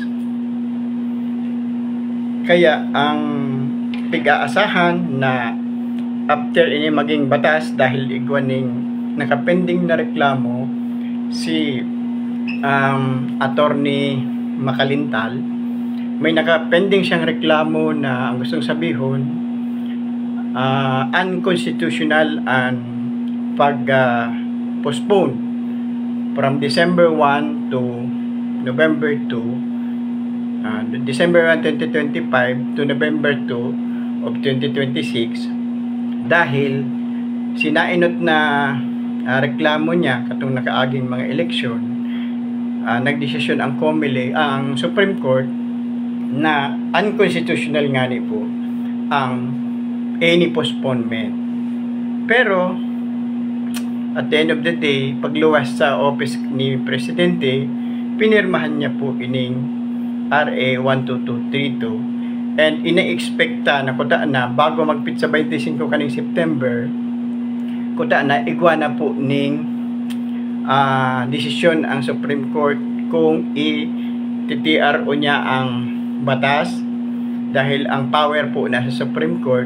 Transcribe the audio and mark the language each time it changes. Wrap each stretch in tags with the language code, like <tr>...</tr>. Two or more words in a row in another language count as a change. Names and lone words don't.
<bik>Kaya ang pig-aasahan na after ini maging batas dahil igwaning nakapending na reklamo si Attorney Makalintal, may nakapending siyang reklamo na ang gustong sabihon</bik> <en>unconstitutional and postpone from December 1 to November 2, December 1, 2025 to November 2 of 2026</en> <bik>dahil sinainot na reklamo niya katong nakaaging mga eleksyon. Nagdesisyon ang COMELEC, ang Supreme Court, na unconstitutional nga ni po ang</bik> <en>any postponement. Pero at the end of the day,</en> <bik>pagluwas sa office ni Presidente, pinirmahan niya po ining RA 12232 and ina-expecta na kuta na bago magpit sa 25 kaning September, kuta na igwa na po ning desisyon ang Supreme Court kung i-TTRO niya ang batas dahil ang power po nasa Supreme Court.</bik>